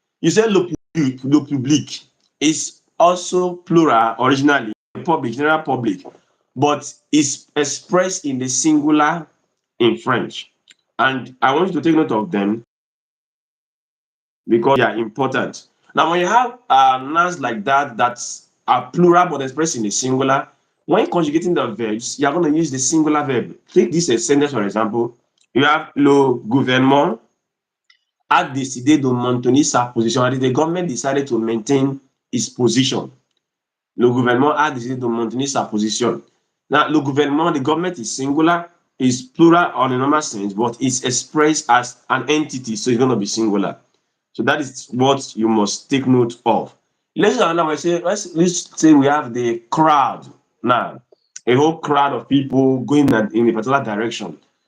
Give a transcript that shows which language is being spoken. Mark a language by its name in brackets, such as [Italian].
[English] You say le public is also plural originally, public, general public, but is expressed in the singular in French. And I want you to take note of them because they are important. Now, when you have nouns like that that are plural but expressed in the singular, when conjugating the verbs, you're going to use the singular verb. Take this sentence, for example. You have [French] le gouvernement a décidé de maintenir sa position. [English] The government decided to maintain its position. [French] Le gouvernement a décidé de maintenir sa position. [English] Now, le gouvernement, the government is singular, is plural on a normal sense, but it's expressed as an entity, so it's going to be singular. So that is what you must take note of. Let's say we have the crowd now, a whole crowd of people going in a particular direction.